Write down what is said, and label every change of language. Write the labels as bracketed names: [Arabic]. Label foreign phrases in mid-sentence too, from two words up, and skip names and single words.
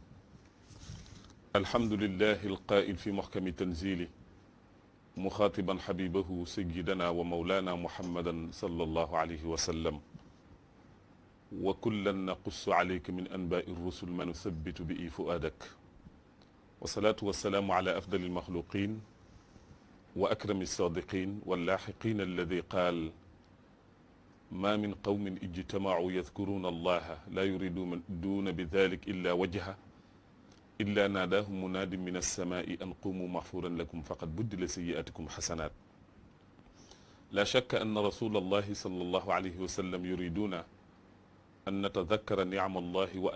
[Arabic] الحمد لله القائل في محكم تنزيله مخاطبا حبيبه سيدنا ومولانا محمدا صلى الله عليه وسلم وكلا نقص عليك من أنباء الرسل ما نثبت به فؤادك والصلاة والسلام على أفضل المخلوقين وأكرم الصادقين واللاحقين الذي قال ما من قوم اجتمعوا يذكرون الله لا يريدون بذلك إلا وجه إلا ناداهم مناد من السماء أن قوموا مغفورا لكم فقد بدل سيئاتكم حسنات لا شك أن رسول الله صلى الله عليه وسلم يريدون أن نتذكر نعمة الله وأن